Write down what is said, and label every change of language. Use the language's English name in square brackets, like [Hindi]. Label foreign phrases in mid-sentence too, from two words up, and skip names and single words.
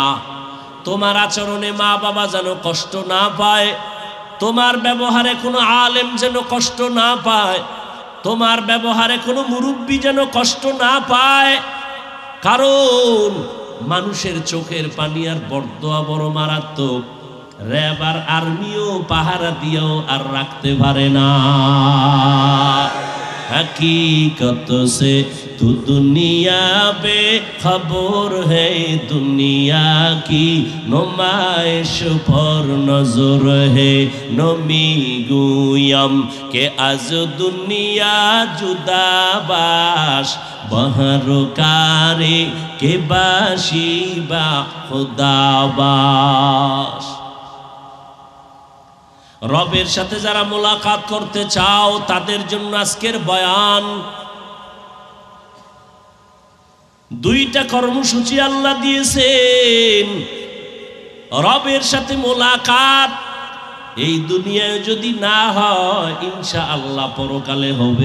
[Bangla] তোমার আচরণে মা বাবা যেন কষ্ট না পায়, তোমার ব্যবহারে কোনো আলেম যেন কষ্ট না পায়, তোমার ব্যবহারে কোনো মুরব্বী যেন কষ্ট না পায়। কারণ মানুষের চোখের পানি আর বরদোয়া বড় মারাত্মক। র্যাব আর আর্মিও পাহারা দিয়েও আর রাখতে পারে না। [Urdu] حقیقت سے تو دنیا پہ خبر ہے، دنیا کی نمائش پر نظر ہے. [Persian] نمی‌گویم که از دنیا جدا باش، به هر کاری که باشی با خدا باش. [Bangla] রবের সাথে যারা মোলাকাত করতে চাও তাদের জন্য আজকের বয়ান। দুইটা কর্মসূচি আল্লাহ দিয়েছেন। রবের সাথে মোলাকাত এই দুনিয়ায় যদি না হয়, ইনশাআল্লাহ পরকালে হবে।